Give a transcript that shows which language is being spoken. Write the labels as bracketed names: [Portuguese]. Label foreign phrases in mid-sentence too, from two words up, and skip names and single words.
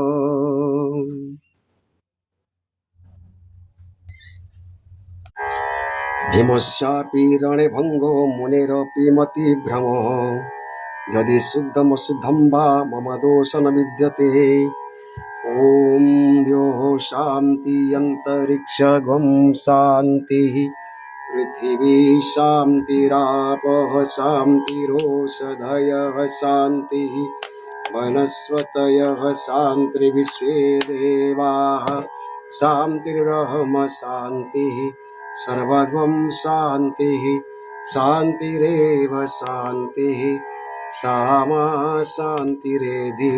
[Sanskrit] ভীমস্যাপি রণে ভঙ্গো মুনেরপি মতিভ্রমঃ, যদি শুদ্ধমশুদ্ধম বা মম দোষ ন বিদ্যতে। ওম দ্যৌঃ শান্তি অন্তরিক্ষগম শান্তি, পৃথিবী শান্তিরাপঃ শান্তিरोषधयः शान्तिः, वनस्पतयः शान्तिर्विश्वे देवाः शान्तिर्ब्रह्म शान्तिः, सर्वगं शान्तिः शान्तिरेव शान्तिः, सामा शान्तिरेधि।